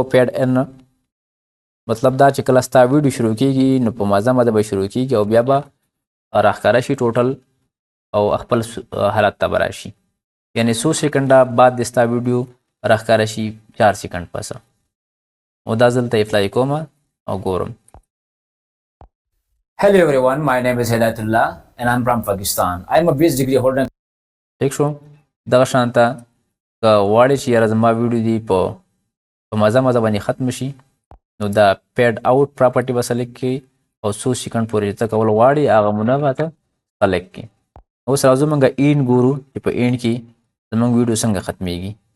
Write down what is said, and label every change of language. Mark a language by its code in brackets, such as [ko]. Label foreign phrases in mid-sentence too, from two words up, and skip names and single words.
[en] fade in [ps] مطلب دا چې کله ستا ویډیو شروع کیږي نو په مازه مده به شروع کیږي او بیا به راښکاره شي ټوټل او خپل حالت ته به راشي. یعنی 100 سیکنډه بعد د ستا ویډیو راښکاره شي 4 سیکنډ پسه. او دا زه دلته اپلای کوم او ګورم. [en] Hello everyone, my name is Hidayatullah and I'm from Pakistan. I'm a BS degree holder. [ps] ٹھیک شو دغه شانته که غواړې چې یاره زما ویډیو دی په مزه باندې ختم شي نو دا [en] fade out property [ps] به سلیکټ کړي او 100 سیکنډ پورې چې ته کول غواړې هغه مونه به ته سلیکټ کړي. اوس راځو موږ اینډ ګورو چې په اینډ کې زموږ ویډیو څنګه ختمیږي.